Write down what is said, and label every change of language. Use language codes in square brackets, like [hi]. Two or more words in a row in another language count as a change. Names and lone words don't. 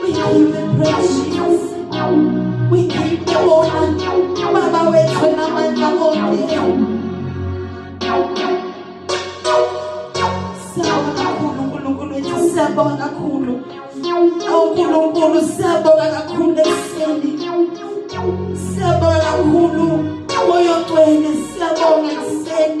[en] give you praise, Jesus. We give you honor. [zu] Baba wethu namandla onke. Siyabonga kakhulu uNkulunkulu wethu, siyabonga kakhulu. uNkulunkulu siyabonga kakhulu ekseni. Siyabonga kakhulu moya ogcwele, siyabonga ekseni.